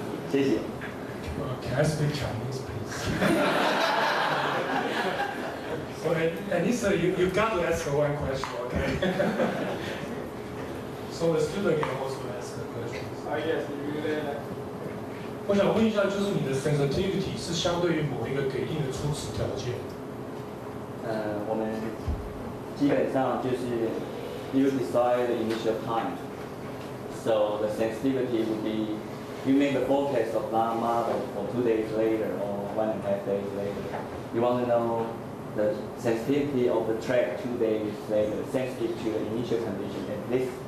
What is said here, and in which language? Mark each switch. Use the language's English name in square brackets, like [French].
[Chinese] 谢谢. [English] Can I speak Chinese, please? Anissa, you got to ask one question, okay? So the student can also ask a question. Yes, you [Chinese] 我想问一下，就是你的 sensitivity 是相对于某一个给定的初始条件。我们基本上就是 [English] you decide the initial time. So the sensitivity would be you make a forecast of that model for 2 days later or 1.5 days later. You want to know the sensitivity of the track 2 days later, sensitive to the initial condition at this